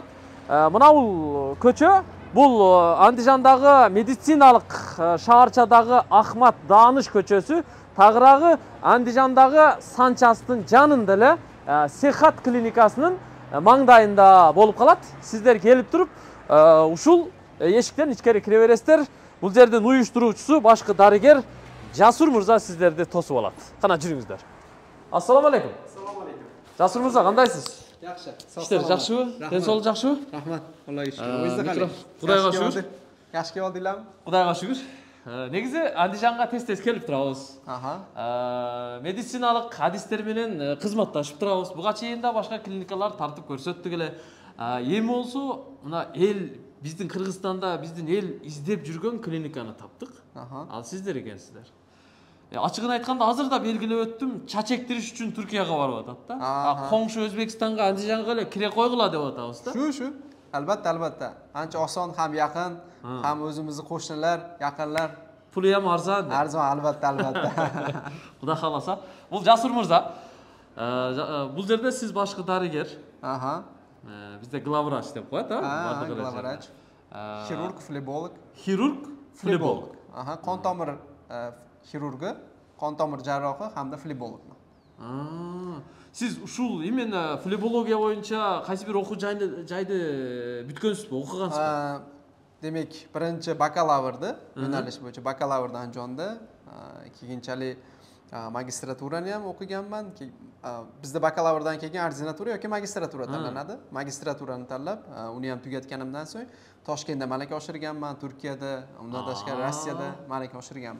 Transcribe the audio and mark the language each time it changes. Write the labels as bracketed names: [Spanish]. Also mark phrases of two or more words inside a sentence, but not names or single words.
[Kyrgyz] Мына бул көчө, бул Андижандагы медициналык шаарчадагы Ахмат Дааныш көчөсү, тагыраагы Андижандагы Санчастын жанында эле Сехат клиникасынын маңдайында болуп калат. Сиздер келип туруп, ушул эшиктен ичкери кире бересиздер. Бул жердин уюштуруучусу башкы дарыгер Жасур мырза сиздерди тосуп алат. Кана жүрүңүздөр. [Arabic] السلام عليكم. السلام عليكم. [Kyrgyz] Жасур мырза, кандайсыз? Жакшы. Иштер жакшыбы? Ден соолук жакшыбы? Рахмат. Аллага шүгүр. Өзү кандай? Кудайга шүгүр. Жакшы келдиңерби? Кудайга шүгүр. Негизи Андижанга тез келип турабыз. Медициналык адистер менен кызматташып турабыз. Буга чейин да башка клиникалар тартып көрсөттүк эле. Эми болсо мына эл биздин Кыргызстанда биздин эл издеп жүргөн клиниканы таптык. Ал сиздер экенсиздер. Ачыгын айтканда азыр да белгилеп өттүм, чач эктириш үчүн Түркияга барып атат да. Коңшу Өзбекстанга, Андижанга эле кире койгула деп атабыз да. [Uzbek] Shu. Albatta. Ancha oson, ham yaqin, ham o'zimizni qo'shnilar, yaqinlar. Puli ham arzon. Arzon, albatta. Xudo xolasa. [Kyrgyz] Бул Жасур мырза. Бул жерде сиз башкы дарыгер. Бизде главврач деп коет, Главврач. Хирург, флеболог. Хирург, флеболог. [Uzbek] Кон тамыр хирургу, кон тамыр жаррахы hamda флеболог. [Kyrgyz] Сиз ушул именно флебология боюнча кайсы бир окуу жайды бүткөнсүзбү, окугансызбы? Демек, [Uzbek] birinchi bakalavрды, yo'nalish bo'yicha bakalavрдан jo'ndi. Keyinchalik Magistraturani ham o'qiganman. Bizda bakalavrdan keyin ordinatura yoki magistratura tanlanadi. Magistraturani tanlab, uni ham tugatganimdan so'ng Toshkentda malaka oshirganman, Turkiyada, undan tashqari Rossiyada malaka oshirganmiz.